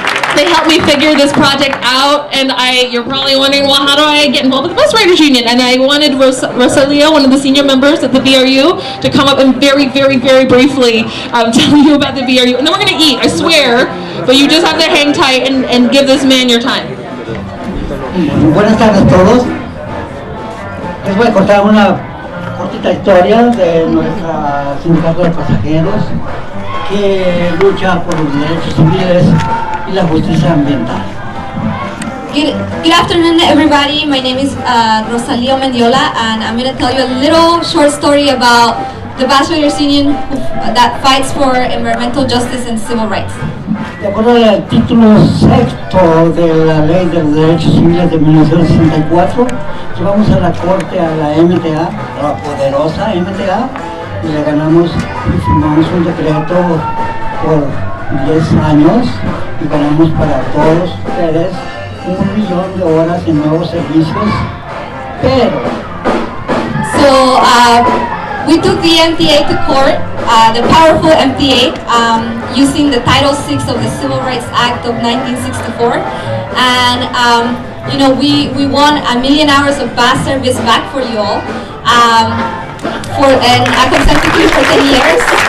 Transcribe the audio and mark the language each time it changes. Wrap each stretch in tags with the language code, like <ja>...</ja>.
<en>They helped me figure this project out, and you're probably wondering, well, how do I get involved with the Bus Riders Union? And I wanted Rosalia, one of the senior members at the BRU, to come up and very, very, very briefly tell you about the BRU. And then we're going to eat, I swear, but you just have to hang tight and give this man your time.</en> <es>Buenas tardes a todos. Les voy a contar una cortita historia de nuestra sindicato de pasajeros que lucha por los derechos civiles y la justicia ambiental.</es> <en>Good afternoon, everybody. My name is Rosalía Mendiola, and I'm going to tell you a little short story about the Bus Riders Union that fights for environmental justice and civil rights.</en> <es>De acuerdo al título sexto de la Ley de los Derechos Civiles de 1964, llevamos a la Corte a la MTA, a la poderosa MTA, y le ganamos y firmamos un decreto por 10 años y ganamos para todos ustedes 1 millón de horas en nuevos servicios, pero...</es> <en>So, we took the MTA to court, the powerful MTA, using the Title VI of the Civil Rights Act of 1964, and you know, we won 1 million hours of bus service back for you all, and a consent decree for 10 years,</en>